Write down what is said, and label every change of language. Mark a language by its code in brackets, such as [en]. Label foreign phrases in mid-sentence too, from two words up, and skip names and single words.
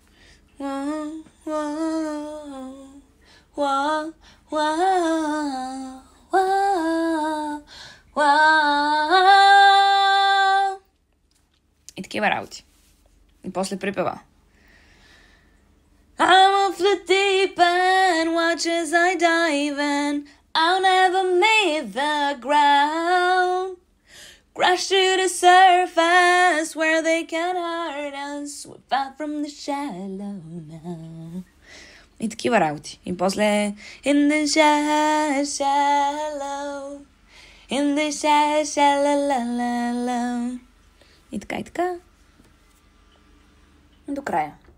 [bg] И такива работи. И после припева. [en] I'm off the deep end, watch as I dive in. I'll never meet the ground. Crash to the surface where they can hurt us. We're far from the shallow now. [bg] И такива работи. И после [en] in the shallow, in the shallow. [bg] И така, и така. И до края.